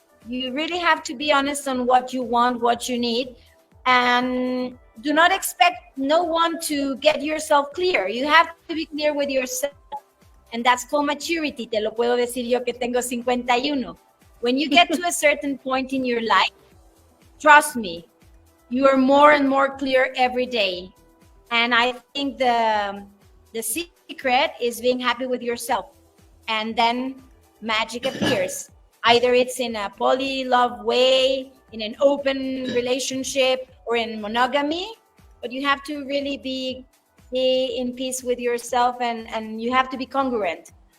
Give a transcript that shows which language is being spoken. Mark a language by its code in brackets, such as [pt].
[en] You really have to be honest on what you want, what you need, and do not expect no one to get yourself clear. You have to be clear with yourself. And that's called maturity. [es] Te lo puedo decir yo que tengo 51. [en] When you get to a certain point in your life, trust me, you are more and more clear every day. And I think the secret is being happy with yourself. And then magic appears. Either it's in a poly love way, in an open relationship, or in monogamy, but you have to really be in peace with yourself and you have to be congruent.